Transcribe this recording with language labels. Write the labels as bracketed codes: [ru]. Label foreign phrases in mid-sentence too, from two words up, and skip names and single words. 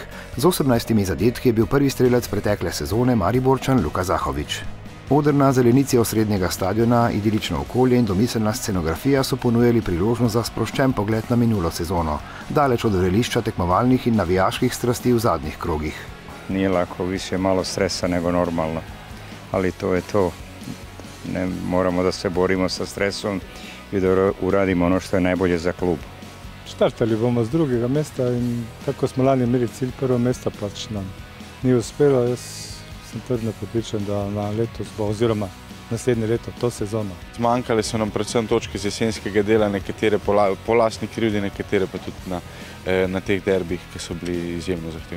[sl] Z 18 zadetki je bil prvi strelec pretekle sezone Mariborčan Luka Zahovič. Oder na zelenici osrednjega stadiona, idilično okolje in domiselna scenografija so ponujali priložnost za sproščen pogled na minulo sezono, daleč od vrelišča tekmovalnih in navijaških strasti v zadnjih krogih. [sr] Nije lako, više malo stresa nego normalno, ali to je to. Ne moramo da se borimo sa stresom i da uradimo ono što je najbolje za klub. [sl] Štartali bomo z drugega mesta in tako smo lani imeli cilj prvo mesta, pač nam ni uspelo. Jaz sem trdno prepričan, da na letos bo, oziroma naslednje leto, to sezono. Zmanjkale so nam predvsem točke z jesenskega dela, nekatere po lastni krivdi, nekatere pa tudi na teh derbih, ki so bili izjemno zahtevni.